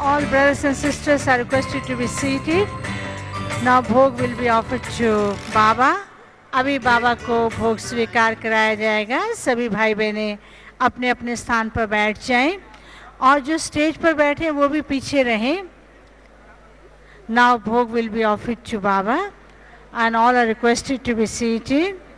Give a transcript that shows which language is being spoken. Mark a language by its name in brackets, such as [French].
[English] brothers and sisters are requested to be seated. Now bhog will be offered to Baba. [Hindi] अभी बाबा को भोग स्वीकार कराया जाएगा. सभी भाई बहनें अपने अपने स्थान पर बैठ जाएं और जो स्टेज पर बैठे हैं वो भी पीछे रहें. [English] Now bhog will be offered to Baba and all are requested to be seated.